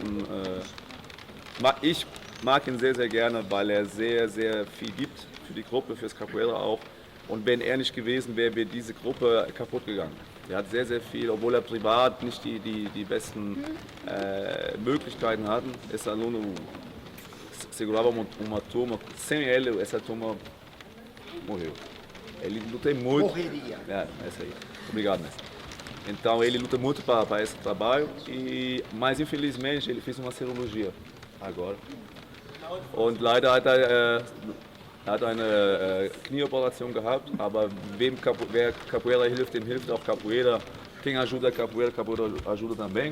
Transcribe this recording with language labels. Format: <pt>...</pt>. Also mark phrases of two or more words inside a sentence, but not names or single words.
<de>Ich mag ihn sehr, sehr gerne, weil er sehr, sehr viel gibt für die Gruppe, fürs Capoeira auch. Und wenn er nicht gewesen wäre, wäre diese Gruppe kaputt gegangen. Er hat sehr, sehr viel, obwohl er privat nicht die besten Möglichkeiten hat.</de> <pt>Esse aluno segurava uma turma, sem ele essa turma morreu. Ele lutou muito. Morreria. É isso aí. Obrigado, mestre. Então ele luta muito para esse trabalho, mas infelizmente ele fez uma cirurgia agora.</pt> <de>Und leider hat er eine Knieoperation gehabt, aber wer Capoeira hilft, dem hilft auch Capoeira.</de> <pt>Quem ajuda Capoeira, Capoeira ajuda também.</pt>